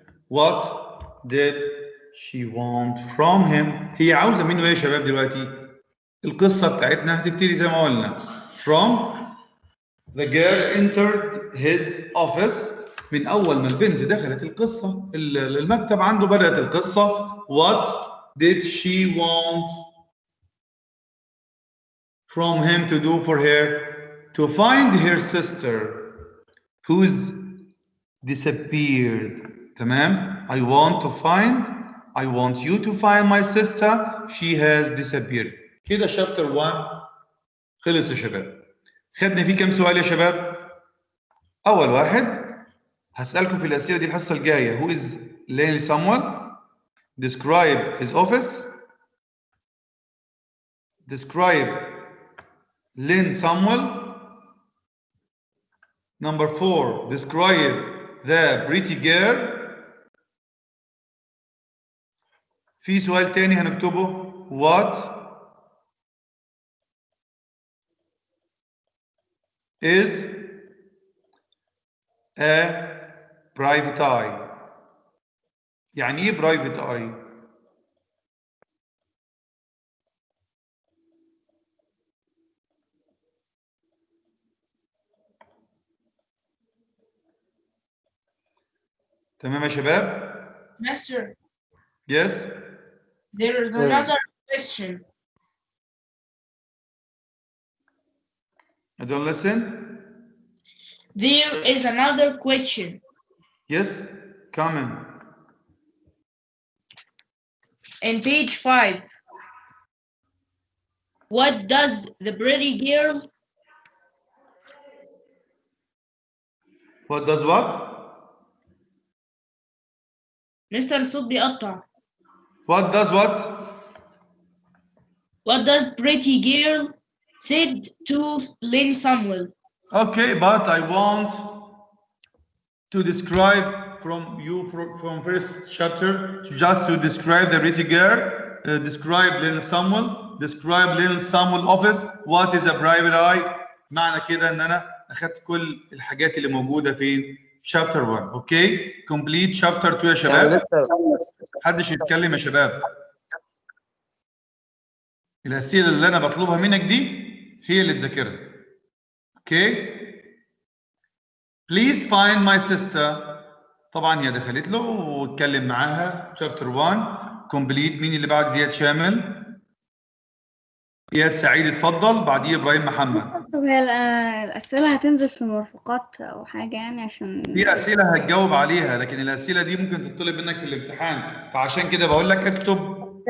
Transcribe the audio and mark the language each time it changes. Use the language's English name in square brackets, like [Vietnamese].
[English] What did she want from him? [Arabic] هي عاوزة منه ايه يا شباب دلوقتي؟ القصة بتاعتنا هتبتدي زي ما قلنا. [English] From the girl entered his office. [Arabic] من أول ما البنت دخلت القصة المكتب عنده بدأت القصة. [English] What did she want from him to do for her? To find her sister who's disappeared. [Arabic] تمام. [English] I want you to find my sister. She has disappeared. [Arabic] كده chapter 1 خلص يا شباب. خدنا فيه كم سؤال يا شباب؟ أول واحد هسألكم في الأسئلة دي الحصة الجاية. [English] Who is Lenny Samuel? Describe his office. Describe Lynn Samuel. Number 4, describe the pretty girl. [Arabic] في سؤال تاني هنكتبه. [English] What is a private eye? [Arabic] يعني ايه private eye؟ تمام يا شباب؟ [English] Master. Yes. There is another question. I don't listen. There is another question. Yes, comment. In page 5. What does the pretty girl? What does what? [Arabic] Mr. الصوت بيقطع. [English] What does what? What does pretty girl said to Lynn Samuel? Okay, but I want to describe from you from first chapter just to describe the pretty girl, describe Lynn Samuel, describe Lynn Samuel office. What is a private eye? [Arabic] معنى كده ان انا اخدت كل الحاجات اللي موجوده في chapter 1. اوكي [English] complete chapter 2 [Arabic] يا شباب. محدش يتكلم يا شباب. الاسئله اللي انا بطلبها منك دي هي اللي تذاكرها. [English] Okay please find my sister. [Arabic] طبعا هي دخلت له واتكلم معاها chapter 1 complete. مين اللي بعد؟ زياد شامل. إياد سعيد اتفضل، بعديه إبراهيم محمد. طب هي الأسئلة هتنزل في المرفقات أو حاجة يعني عشان في أسئلة هتجاوب عليها، لكن الأسئلة دي ممكن تطلب منك في الامتحان، فعشان كده بقول لك اكتب.